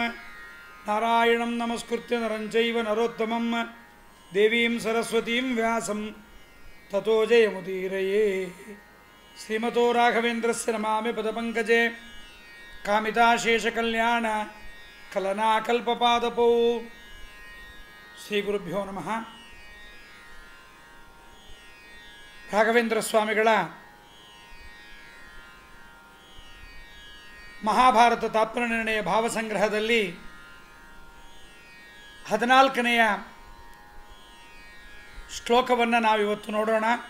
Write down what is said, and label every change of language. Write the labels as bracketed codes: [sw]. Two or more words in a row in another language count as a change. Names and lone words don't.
[sa] नारायणं नमस्कृत्य नरं चैव नरोत्तमं देवीं सरस्वतीं व्यासं ततो जयमुदीरये। श्रीमतो राघवेन्द्रस्य नमामि पदपङ्कजे कामिताशेषकल्याण कलनाकल्पपादपौ। ಶ್ರೀಗುರುಭ್ಯೋ ನಮಃ. [kn] ರಾಘವೇಂದ್ರ ಸ್ವಾಮಿಗಳ ಮಹಾಭಾರತ ತಾತ್ಪರ್ಯನಿರ್ಣಯ ಭಾವಸಂಗ್ರಹದಲ್ಲಿ 14ನೆಯ ಶ್ಲೋಕವನ್ನು ನಾವಿವತ್ತು ನೋಡೋಣ.